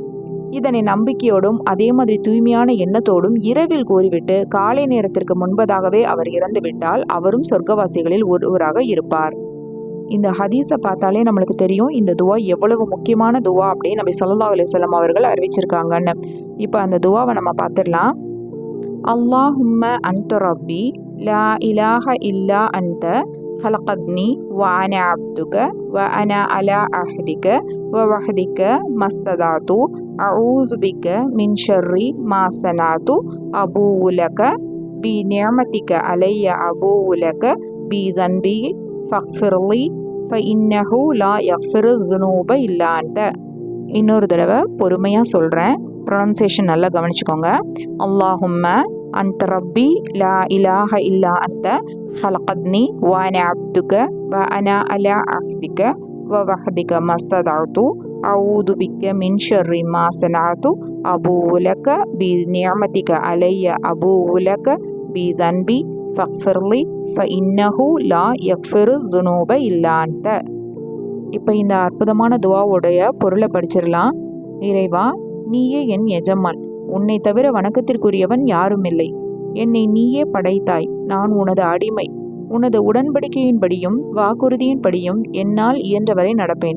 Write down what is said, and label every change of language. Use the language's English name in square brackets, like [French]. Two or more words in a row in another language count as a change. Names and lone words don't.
[Tamil] இதனை நம்பிக்கையோடும் அதே மாதிரி தூய்மையான எண்ணத்தோடும் இரவில் கூறிவிட்டு காலை நேரத்திற்கு முன்பதாகவே அவர் இறந்துவிட்டால் அவரும் சொர்க்கவாசிகளில் ஒருவராக இருப்பார். இந்த ஹதீஸை பார்த்தாலே நம்மளுக்கு தெரியும் இந்த துவா எவ்வளவு முக்கியமான துவா அப்படின்னு நபி [Arabic] صلى الله عليه وسلم [Tamil] அவர்கள் அறிவிச்சிருக்காங்கன்னு. இப்போ அந்த துவாவை நம்ம பார்த்துடலாம். [Arabic] اللهم أنت ربي لا إله إلا أنت خلقتني وأنا عبدك وأنا على عهدك ووعدك ما استطعت أعوذ بك من شر ما صنعت أبوء لك بنعمتك علي أبوء لك بذنبي فاغفر لي فإنه لا يغفر الذنوب إلا أنت. [Tamil] இன்னொரு தடவை பொறுமையாக சொல்கிறேன், ப்ரொனன்சியேஷன் நல்லா கவனிச்சுக்கோங்க. [Arabic] اللهم أنت ربي لا إله إلا أنت خلقتني وأنا عبدك وأنا على عهدك ووعدك ما استطعت أعوذ بك من شر ما صنعت أبوء لك بنعمتك علي أبوء لك بذنبي فاغفر لي فإنه لا يغفر الذنوب إلا أنت. [Tamil] இப்போ இந்த அற்புதமான துவாவுடைய பொருளை படிச்சிடலாம். இறைவா, நீயே என் எஜமான், உன்னை தவிர வணக்கத்திற்குரியவன் யாரும் இல்லை. என்னை நீயே படைத்தாய், நான் உனது அடிமை. உனது உடன்படிக்கையின்படியும் வாக்குறுதியின்படியும் என்னால் இயன்றவரை நடப்பேன்.